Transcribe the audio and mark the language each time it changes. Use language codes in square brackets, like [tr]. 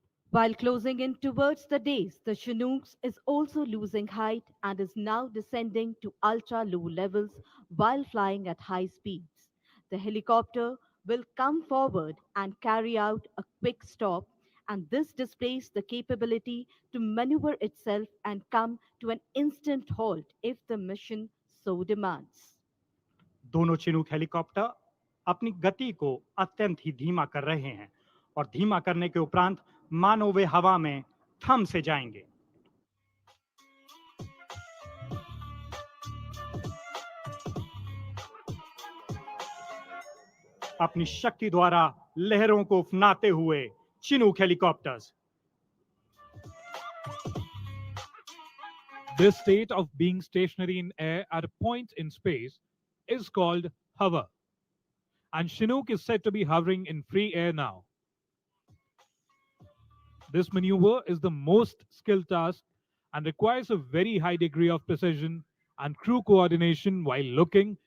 [en] While closing in towards the dais, the Chinooks is also losing height and is now descending to ultra low levels while flying at high speeds. The helicopter will come forward and carry out a quick stop, and this displays the capability to maneuver itself and come to an instant halt if the mission so demands. [hi] दोनों Chinook helicopter अपनी गति को अत्यंत ही धीमा कर रहे हैं और धीमा करने के उपरांत मानो वे हवा में थम से जाएंगे। अपनी शक्ति द्वारा लहरों को उफनाते हुए Chinook helicopters. [en] This state of being stationary in air at a point in space is called hover, and Chinook is said to be hovering in free air now. This maneuver is the most skilled task and requires a very high degree of precision and crew coordination while looking